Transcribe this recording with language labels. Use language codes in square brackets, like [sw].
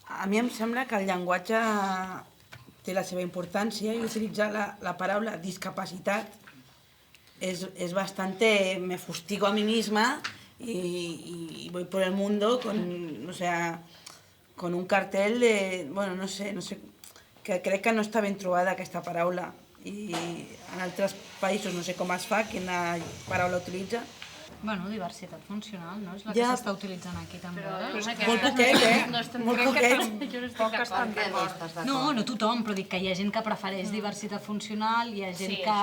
[ca] A mi em sembla que el llenguatge té la seva importància i utilitzar la paraula discapacitat [es] es bastante... Me fustigo a mí misma y voy por el mundo con, o sea, con un cartel de... [ca] Bueno, no sé, que crec que no està ben trobada aquesta paraula i en altres països no sé com es fa, quina paraula utilitza. Bueno, diversitat funcional, no? És la que s'està utilitzant aquí també. Molt poquet, Molt poquet. Jo no estic d'acord. No tothom, però dic que hi ha gent que prefereix diversitat funcional, hi ha gent que...